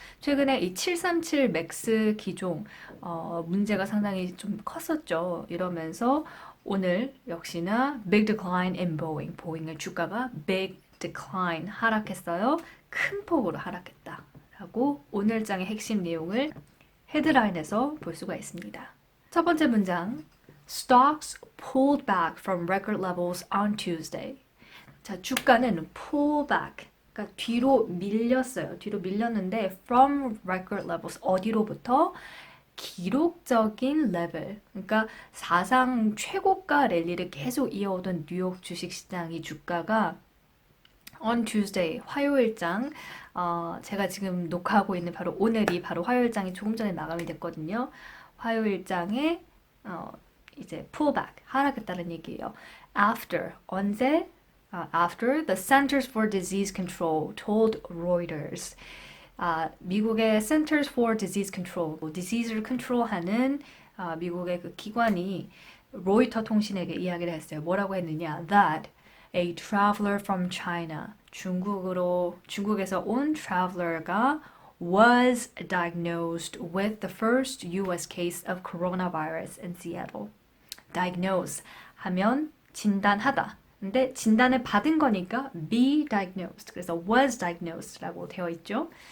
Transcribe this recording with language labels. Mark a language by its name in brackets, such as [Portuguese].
[Korean] 최근에 이 737 맥스 기종 문제가 상당히 좀 컸었죠. 이러면서 오늘 역시나 big decline in Boeing, 보잉의 주가가 big decline 하락했어요. 큰 폭으로 하락했다라고 오늘장의 핵심 내용을 헤드라인에서 볼 수가 있습니다. [English] 첫 번째 문장 Stocks pulled back from record levels on Tuesday. [Korean] 자, 주가는 pull back, 그러니까 뒤로 밀렸어요. 뒤로 밀렸는데 from record levels, 어디로부터? 기록적인 레벨, 그러니까 사상 최고가 랠리를 계속 이어오던 뉴욕 주식시장이 주가가 on Tuesday, 화요일장, 제가 지금 녹화하고 있는 바로 오늘이 바로 화요일장이 조금 전에 마감이 됐거든요. 화요일장에 이제 pullback, 하락했다는 얘기예요. After, 언제? [English] After the Centers for Disease Control told Reuters. [Korean] 미국의 Centers for Disease Control, disease를 컨트롤하는 미국의 그 기관이 로이터 통신에게 이야기를 했어요. 뭐라고 했느냐? [English] That a traveler from China, 중국에서 온 traveler가 was diagnosed with the first U.S. case of coronavirus in Seattle. Diagnose 하면 진단하다. [Korean] 근데 진단을 받은 거니까 be diagnosed. 그래서 was diagnosed 라고 되어 있죠.